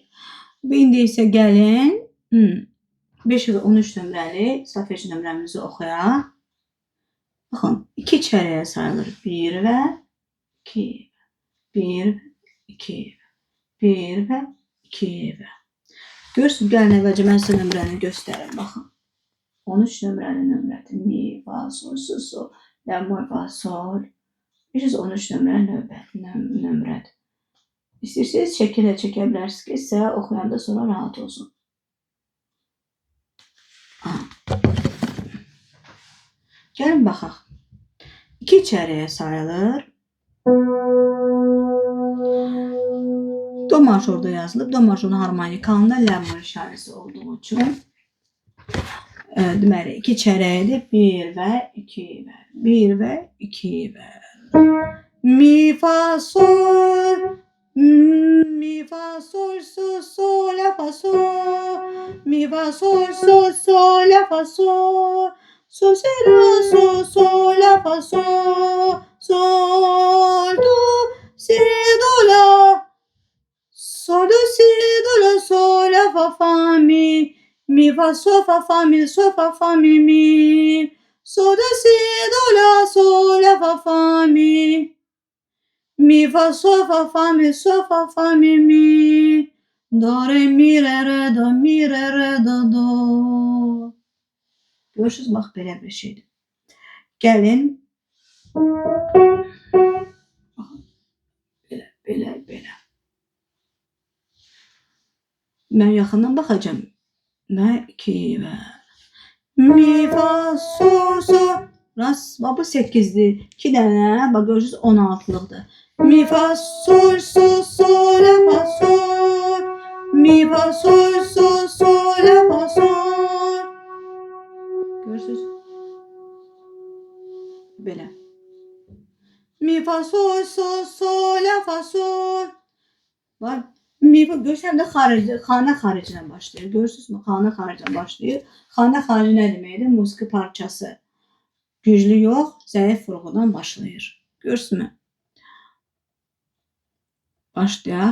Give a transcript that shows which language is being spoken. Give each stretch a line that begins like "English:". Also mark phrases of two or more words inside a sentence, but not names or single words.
Azerbaijani: İndi isə gəlin 513 nömrəli solfej nömrəmizi oxuyaq. Baxın, 2 çərəyə sayılır. 1 və 2. 1, 2, 1 və 2 və. Görürsünüz, gəlin əvvəlcə mən sizə nömrəni göstərim. Baxın, 13 nömrəli nömrədir. Mi, fa, sol, si, sol, la, mi, fa, sol. 513 nömrədir. İstəyirsiniz şəkillə çəkə bilərsiniz ki, sizə oxuyanda sonra rahat olsun. Gəlin baxaq. 2 çərəyə sayılır. Do majorda yazılıb. Do majorun harmonikalında lə mol işarəsi olduğu üçün deməli 2 çərəyidir. 1 və 2 və. 1 və 2 və. Mi, fa, sol, mi, fa, sol, sol, sol, la, fa, sol, mi, fa, sol, sol, sol, la, fa, sol, sol, si, la, sol, sol, la, fa, sol, sol, do, si, do, la, sol, do, si, do, la, sol, la, fa, mi, fa, sol, fa, mi, sol, fa, mi, sol, do, si, do, la, sol, la, fa, mi. Mi, fa, sol, fa, mi, sol, fa, mi, do, re, mi, re, do, mi, re, do. Görürsünüz, bax, belə bir şeydir. Gəlin. Belə. Mən yaxından baxacağım. Və 2 və. Mi, fa, sol, sol. Rast, bu 8'dir. 2 dənə, bax, görürsünüz, 16'lıqdır. Mi, fa, sol, sol, sol, la, fa, sol. Mi, fa, sol, sol, sol, la, fa, sol. Görürsünüz? Belə. Mi, fa, sol, sol, sol, la, fa, sol. Bax, mi, görürsən də xanə xaricindən başlayır. Görürsünüzmü? Xanə xaricindən başlayır. Xanə xarici nə deməkdir? Musiqi parçası. Güclü yox, zəif vurğudan başlayır. Görürsünüzmü? Başlayaq.